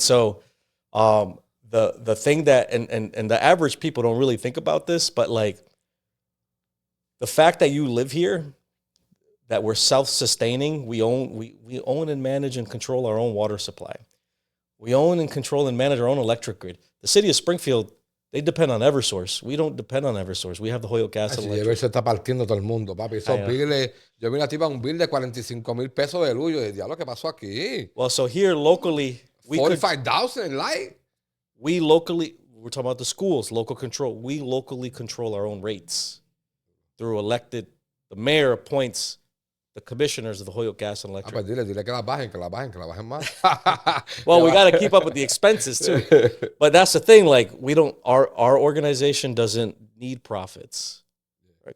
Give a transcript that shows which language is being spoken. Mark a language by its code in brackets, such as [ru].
[en] So the thing that, and the average people don't really think about this, but like the fact that you live here, that we're self-sustaining, we own and manage and control our own water supply. We own and control and manage our own electric grid. The city of Springfield, they depend on Eversource. We don't depend on Eversource. We have the Holyoke Gas and Electric. [es] Se está partiendo todo el mundo, papi. Esos billes, yo vi una tipa un bill de 45,000 pesos de luz. Yo dije, diablo, ¿qué pasó aquí? [en] Well, so here locally, 45,000 in light. We're talking about the schools, local control. We locally control our own rates through elected. The mayor appoints the commissioners of the Holyoke Gas and Electric. [es] Dile que la bajen más. [en] Well, we got to keep up with the expenses too. But that's the thing, like our organization doesn't need profits. Right?